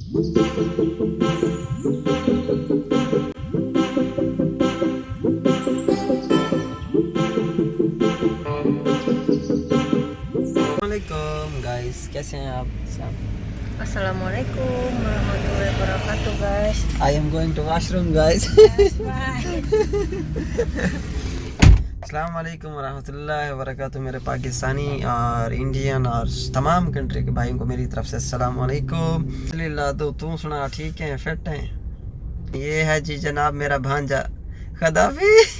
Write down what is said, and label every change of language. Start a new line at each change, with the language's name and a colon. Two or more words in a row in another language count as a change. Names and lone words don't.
Urdu: ولیکم گائز، کیسے ہیں آپ سب?
Arabic: السلام عليكم ورحمة الله وبركاته guys.
English: I am going to washroom guys. Yes, bye.
Arabic: السلام عليكم ورحمة الله وبركاته.
Urdu: میرے پاکستانی اور انڈین اور تمام کنٹری کے بھائیوں کو میری طرف سے
Arabic: السلام عليكم.
Urdu: الحمدللہ۔ تو تو سنا، ٹھیک ہے، فٹ ہیں? یہ ہے جی جناب میرا بھانجا خدافی.